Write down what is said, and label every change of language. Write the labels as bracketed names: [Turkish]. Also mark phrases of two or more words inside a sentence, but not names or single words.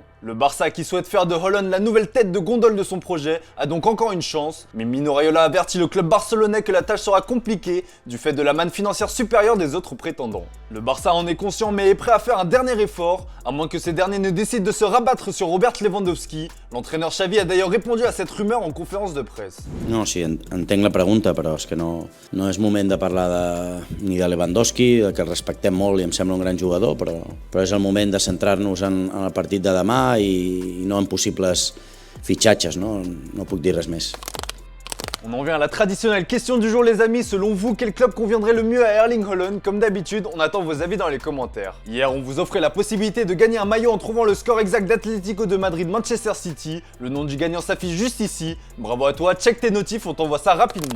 [French] Le Barça, qui souhaite faire de Haaland la nouvelle tête de gondole de son projet, a donc encore une chance, mais Mino Raiola avertit le club barcelonais que la tâche sera compliquée du fait de la manne financière supérieure des autres prétendants. Le Barça en est conscient mais est prêt à faire un dernier effort, à moins que ces derniers ne décident de se rabattre sur Robert Lewandowski. L'entraîneur Xavi a d'ailleurs répondu à cette rumeur en conférence de presse. [Catalan] No, sí, entenc la pregunta, però és que no és moment de parlar ni de Lewandowski, que el respectem molt i em sembla un gran jugador, però és el moment de centrar-nos en el partit de demà i no en possibles fitxatges, no puc dir res més. [French] On en vient à la traditionnelle question du jour les amis, selon vous, quel club conviendrait le mieux à Erling Haaland? Comme d'habitude, on attend vos avis dans les commentaires. Hier, on vous offrait la possibilité de gagner un maillot en trouvant le score exact d'Atlético de Madrid-Manchester City. Le nom du gagnant s'affiche juste ici. Bravo à toi, check tes notifs, on t'envoie ça rapidement.